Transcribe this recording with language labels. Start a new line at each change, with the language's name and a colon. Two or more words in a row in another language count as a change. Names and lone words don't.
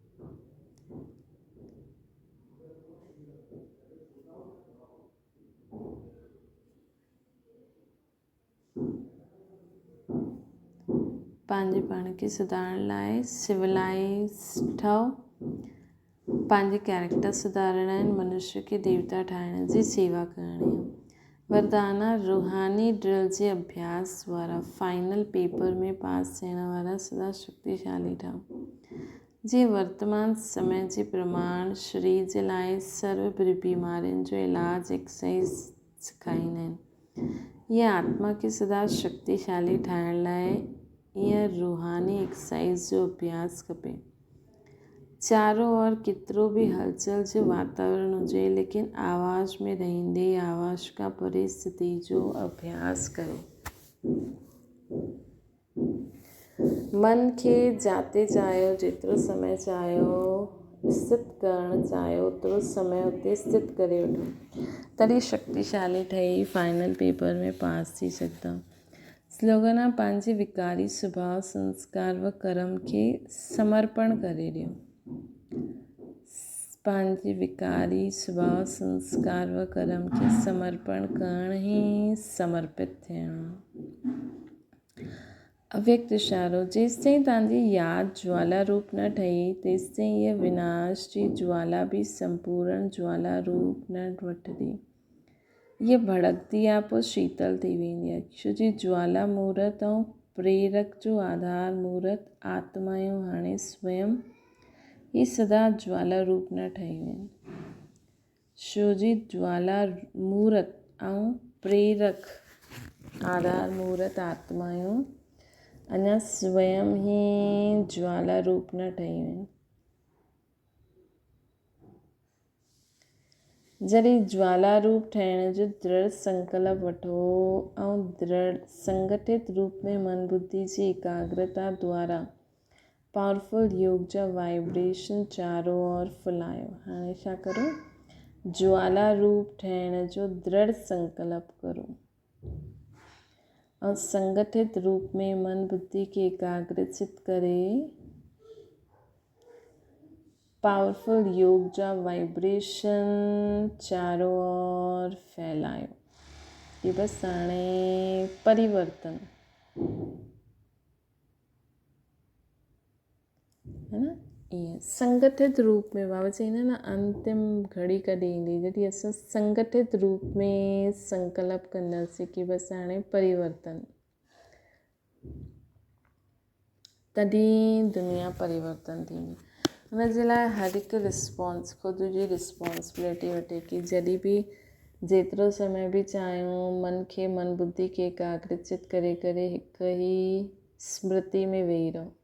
Sindhi: पंहिंजे पाण खे सुधारण लाइ सिविलाइज़ ठहो। पंहिंजे कैरेक्टर सुधारणा आहिनि। मनुष्य खे देवता ठाहिण जी सेवा करणी आहे। वरदाना रूहानी ड्रिल जे अभ्यास वारा
English: final paper
Sindhi: में पास थियण वारा सदा शक्तिशाली ठहो। जीअं वर्तमान समय जे प्रमाण शरीर जे लाइ सर्व बीमारियुनि जो इलाज एक्सरसाइज सेखारींदा आहिनि। ईअं आत्मा खे सदा शक्तिशाली ठाहिण लाइ ईअं रूहानी एक्सरसाइज जो अभ्यास खपे। चारों ओर केतिरो बि हलचल जो वातावरण हुजे, लेकिन आवाज़ में रहंदे आवाज़ खां परे स्थिति जो अभ्यास कयो। मन खे जाते चाहियो, जेतिरो समय चाहियो स्थित करणु चाहियो, ओतिरो समय उते स्थित करे वठो। तॾहिं शक्तिशाली ठही
English: final paper
Sindhi: में पास थी सघंदा। स्लोगन आहे, पंहिंजे विकारी सुभाउ संस्कार व कर्म खे समर्पण करे ॾियो। पंहिंजे विकारी स्वभाव संस्कार व कर्म खे समर्पण करण ई समर्पित थियणु। अव्यक्त इशारो, जेसिताईं तव्हांजी यादि ज्वाला रूप न ठही तेसिताईं इहा विनाश जी ज्वाला बि संपूर्ण ज्वाला रूप न वठंदी। इहा भड़कदी आहे पोइ शीतल थी वेंदी आहे। छो जी ज्वाला मूर्त ऐं प्रेरक जो आधार मूर्त आत्मायूं हाणे स्वयं ही सदा ज्वाला रूप न ठही वेंदी। छो जी ज्वाला मूर्त ऐं प्रेरक आधार मूर्त आत्मायूं अञा स्वयं ही ज्वाला रूप न ठही वेंदी। जॾहिं ज्वाला रूप ठहिण जो दृढ़ संकल्प वठो ऐं दृढ़ संगठित रूप में मन बुद्धि जी एकाग्रता द्वारा पावरफुल योग जा वाइब्रेशन चारों ओर फैलायो। हाणे छा करो, ज्वाला रूप ठहिण जो दृढ़ संकल्प करो और संगठित रूप में मन बुद्धि के एकाग्रचित करे पावरफुल योग जा वाइब्रेशन चारों ओर फैलायो। ये बस हाणे परिवर्तन है न, ईअं संगठित रूप में बाबा चईंदा न अंतिम घड़ी कॾहिं ईंदी जॾहिं असां संगठित रूप में संकल्प कंदासीं कि बसि हाणे परिवर्तन, तॾहिं दुनिया परिवर्तन थींदी। हुनजे लाइ हर हिकु रिस्पॉन्स ख़ुदि जी रिस्पॉन्सिबिलिटी वठे कि जॾहिं बि जेतिरो समय बि चाहियूं मन खे मन बुद्धि खे एकाग्रचित करे करे हिकु ई स्मृति में वेही रहो।